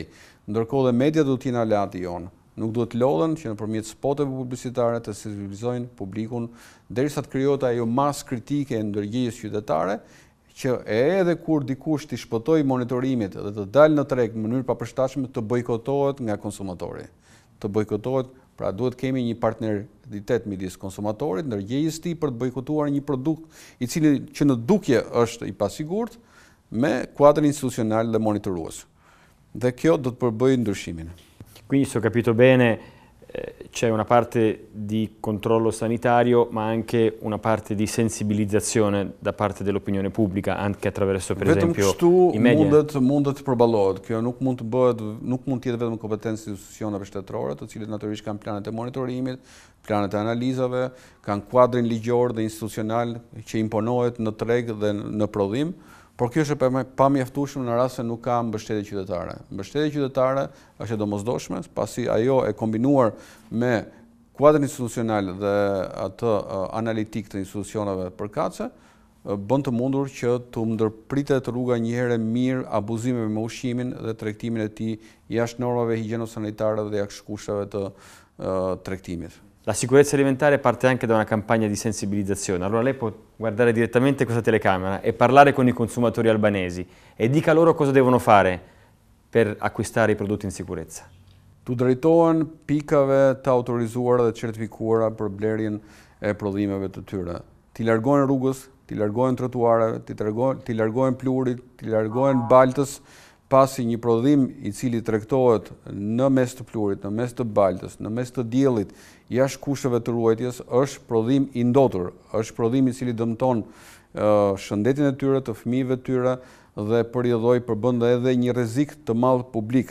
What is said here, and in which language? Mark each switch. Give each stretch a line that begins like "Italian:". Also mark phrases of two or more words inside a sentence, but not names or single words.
Albanian: Ndërkohë dhe media duhet të jenë aleati jonë. Nuk duhet lodhen që nëpërmjet spoteve publicitare të sensibilizojnë publikun derisa të krijohet ajo masë kritike e ndërgjegjës qytetare që edhe kur dikush të shpëtoj monitorimit dhe të dalë në treg në mënyrë papërshtatshme të bojkotohet nga konsumatori. Të bojkotohet, pra duhet kemi një partneritet midis konsumatorit, ndërgjegjës tij për të bojkotuar një produkt I cili që në dukje është I pasigurt me kuadrin institucional dhe monitorues. Dhe kjo do të përbëjë ndryshimin.
Italian: Quindi se ho capito bene c'è una parte di controllo sanitario ma anche una parte di sensibilizzazione da parte dell'opinione pubblica anche attraverso per esempio I media.
Albanian: Mundet të përballohet. Kjo nuk mund të jetë vetëm kompetencë institucioneve shtetërore, të cilët natyrisht kanë planet e monitorimit, planet e analizave, kanë kuadrin ligjor dhe institucional që imponohet në treg dhe në prodhim. Por kjo është pamjaftueshme në rast se nuk ka mbështetje qytetare. Mbështetja qytetare është e domosdoshme, pasi ajo e kombinuar me kuadrin institucional dhe atë analitik të institucioneve përkatëse, bën të mundur që të ndërpritet rruga një herë mirë abuzimeve me ushqimin dhe tregtimin e tij jashtë normave higjieno-sanitare dhe jashtë kushteve të tregtimit.
Italian: La sicurezza alimentare parte anche da una campagna di sensibilizzazione. Allora lei può guardare direttamente questa telecamera e parlare con I consumatori albanesi e dica loro cosa devono fare per acquistare I prodotti in sicurezza.
Albanian: Tu drejtohen pikave të autorizuara dhe certifikuara për blerjen e prodhimeve të tyre. Ti largohen rrugës, ti largohen trotuareve, ti largohen plurit, ti largohen baltës, pasi një prodhim I cili tregtohet në mes të plurit, në mes të baltës, në mes të diellit, jashtë kushteve të ruajtjes, është prodhim I ndotur, është prodhim I cili dëmton shëndetin e tyre, të fëmijëve të tyre dhe përbën edhe një rrezik të madh publik.